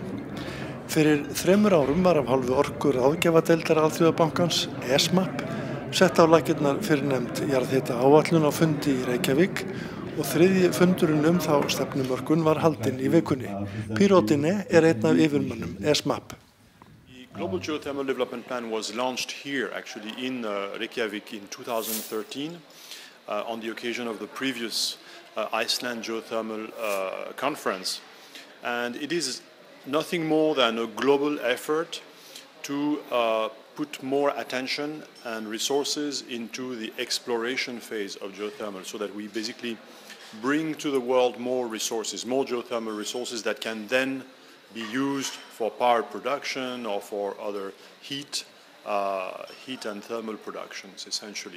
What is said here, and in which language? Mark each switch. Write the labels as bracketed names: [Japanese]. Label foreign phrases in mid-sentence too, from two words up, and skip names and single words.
[Icelandic] Fyrir 3 árum var af hálfu orkuráðgjafadeildar Alþjóðabankans, ESMAP, sett á laggirnar fyrrnefnd jarðhita áætlun á fundi í Reykjavík og 3. fundurinn þá stefnumörkun var haldinn í vikunni. Pierre Audinet einn af yfirmönnum ESMAP. [English] The Global Geothermal Development Plan was launched here actually in Reykjavik in 2013 on the occasion of the previous Iceland Geothermal Conference. And it is nothing more than a global effort to put more attention and resources into the exploration phase of geothermal so that we basically bring to the world more resources, more geothermal resources that can then be used for power production or for other heat and thermal productions, essentially.